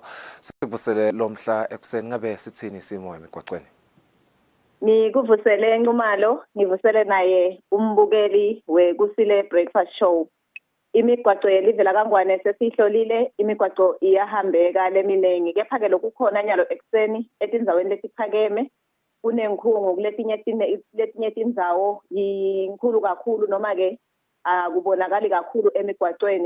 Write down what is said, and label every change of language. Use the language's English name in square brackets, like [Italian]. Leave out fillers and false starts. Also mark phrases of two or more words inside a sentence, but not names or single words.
[Swati] Sikuvusele lomhla ekuseni ngabe sithini isimo emigwaqweni? Ngikuvusele Nxumalo, ngivusele naye umbukeli weKusile breakfast show. Imigwaqo yelive laKangwane sesihlolile, imigwaqo iyahambeka leminengi. Kepha ke lokukhona nyalo ekuseni etinzaweni letiphakeme kunenkhungu kuletinye tindzawo yinkulu kakhulu noma ke kubonakali kakhulu emigwaqweni.